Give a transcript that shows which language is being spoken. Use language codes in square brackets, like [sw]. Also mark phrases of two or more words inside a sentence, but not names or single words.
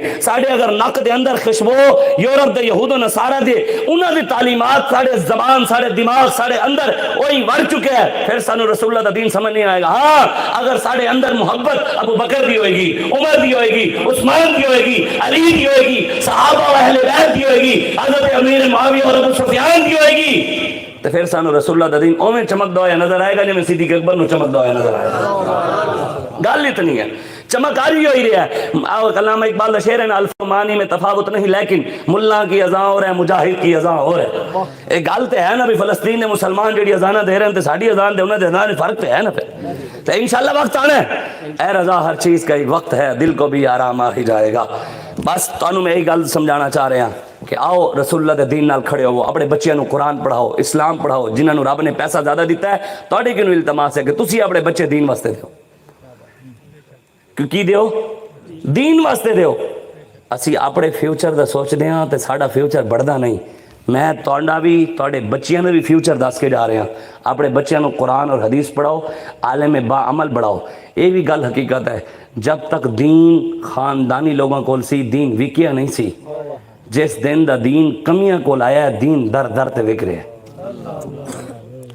[pa] ساڑھے اگر نک دے اندر خوشبو یورپ دے یہود و نصارہ دے انہاں دی تعلیمات ساڑھے زبان ساڑھے دماغ ساڑھے اندر وہی وڑ چکے ہیں، پھر سانو رسول اللہ دا دین سمجھ نہیں آئے گا۔ ہاں اگر ساڑھے اندر محبت ابو بکر دی ہوئے گی، عمر دی ہوئے گی، عثمان دی ہوئے گی، علی دی ہوئے گی، صحابہ و اہل بیت دی ہوئے گی، حضرت امیر معاویہ اور ابو سفیان دی ہوئے گی، تو پھر سانو رسول اللہ دا دین اویں چمک دا ہویا نظر آئے گا جی میں صدیق اکبر نو چمک دا ہویا نظر آئے گا۔ گل اتنی ہے، چمک آ رہی ہے۔ علامہ اقبال دا شعر ہے نا [ur] الف معنی میں تفاوت نہیں لیکن ملا کی اذان اور ہے مجاہد کی اذان اور ہے۔ [pa] ایک گل تے ہے نا بھی فلسطین دے مسلمان جڑی اذاناں دے رہے ہیں تے ساڈی اذان دے انہاں دے اذان فرق تے ہے نا، پھر تو انشاءاللہ وقت آنا ہے۔ [ur] اے رضا ہر چیز کا ایک وقت ہے، دل کو بھی آرام آ ہی جائے گا۔ [pa] بس تانوں میں یہی گل سمجھانا چاہ رہے ہیں کہ آؤ رسول اللہ دے دین نال کھڑے ہو، اپنے بچیاں نو قرآن پڑھاؤ، اسلام پڑھاؤ، جنہاں نو رب نے پیسہ زیادہ دیتا ہے تواڈے کینوں التماس ہے کہ تسی اپنے بچے دین واسطے دیو۔ کی دیو؟ دین واسطے دیو۔ اسی اپنے فیوچر دا سوچ دے ہاں تے ساڈا فیوچر بڑھدا نہیں۔ میں تہاڈا بھی تہاڈے بچیاں نے بھی فیوچر دس کے جا رہے ہیں، اپنے بچیاں نو قرآن اور حدیث پڑھاؤ، عالم با عمل بڑھاؤ۔ یہ بھی گل حقیقت ہے، جب تک دین خاندانی لوگوں کول سی دین وکیا نہیں سی، جس دن دا دین کمیاں کول آیا ہے دین در در تے وک رہے ہیں۔